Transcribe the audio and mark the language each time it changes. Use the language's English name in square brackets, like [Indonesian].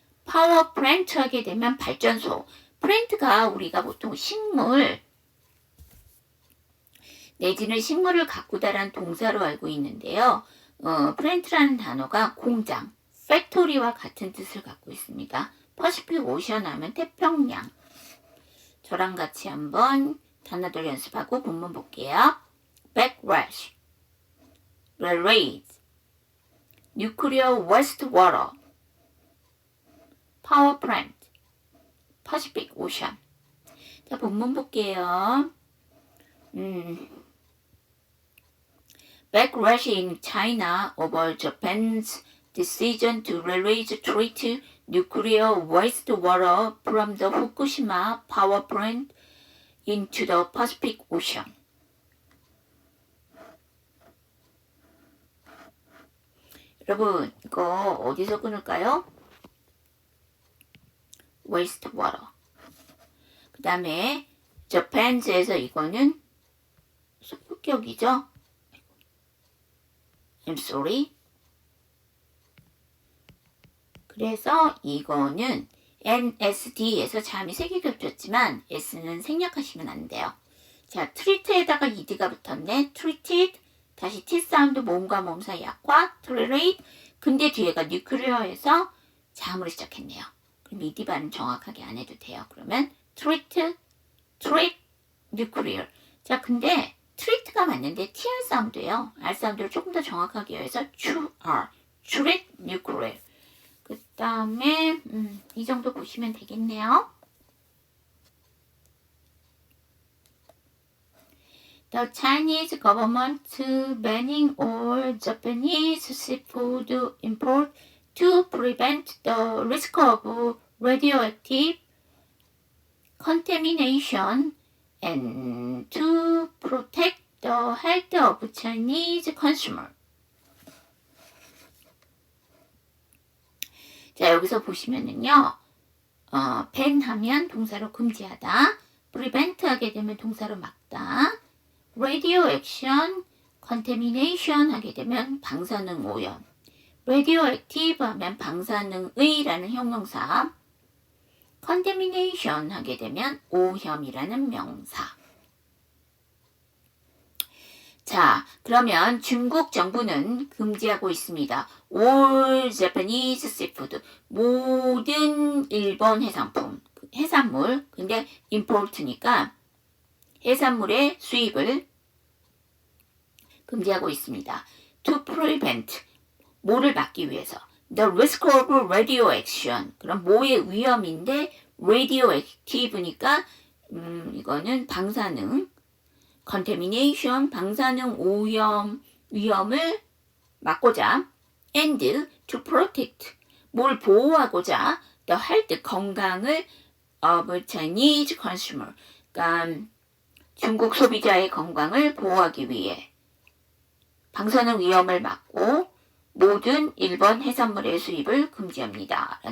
[Korean] power plant 하게 되면 발전소. plant가 우리가 보통 식물 내지는 식물을 가꾸다라는 동사로 알고 있는데요. plant라는 단어가 공장, factory와 같은 뜻을 갖고 있습니다. Pacific Ocean 하면 태평양. 저랑 같이 한번 단어들 연습하고 본문 볼게요. [English] backlash, release, nuclear wastewater, power plant, Pacific Ocean. [Korean] 자, 본문 볼게요. [English] Backlash in China over Japan's decision to release treated nuclear wastewater from the Fukushima power plant into the Pacific Ocean. [Korean] 여러분, 이거 어디서 끊을까요? [English] wastewater. [Korean] 그 다음에 Japan's에서 이거는 소극격이죠. [English] I'm sorry. [Korean] 그래서 이거는 NSD에서 자음이 3개 겹쳤지만 S는 생략하시면 안 돼요. 자, treat에다가 ed가 붙었네. [English] treated. [Korean] 다시 T 사운드 모음과 모음 사이 약화. [English] tolerate. [Korean] 근데 뒤에가 nuclear에서 자음으로 시작했네요. 그럼 ed 발음 정확하게 안 해도 돼요. [English] 그러면 treat, nuclear. [Korean] 자, 근데 treat가 맞는데 TR 사운드예요. R 사운드를 조금 더 정확하게 해서 treat nuclear. 그 다음에 이 정도 보시면 되겠네요. [English] The Chinese government banning all Japanese seafood import to prevent the risk of radioactive contamination and to protect the health of Chinese consumer. [Korean] 자, 여기서 보시면은요, ban 하면 동사로 금지하다, prevent 하게 되면 동사로 막다, radioaction, contamination 하게 되면 방사능 오염, radioactive 하면 방사능의라는 형용사, contamination 하게 되면 오염이라는 명사. 자, 그러면 중국 정부는 금지하고 있습니다. [English] All Japanese seafood. [Korean] 모든 일본 해산품, 해산물. 근데 import니까 해산물의 수입을 금지하고 있습니다. [English] To prevent. [Korean] 뭐를 막기 위해서. [English] The risk of radioaction. [Korean] 그럼 뭐의 위험인데 radioactive니까 이거는 방사능. contamination, 방사능 오염, 위험을 막고자 [English] and to protect, [Korean] 뭘 보호하고자 the health, 건강을 [English] of Chinese consumer, [Korean] 그러니까 중국 소비자의 건강을 보호하기 위해 방사능 위험을 막고 모든 일본 해산물의 수입을 금지합니다.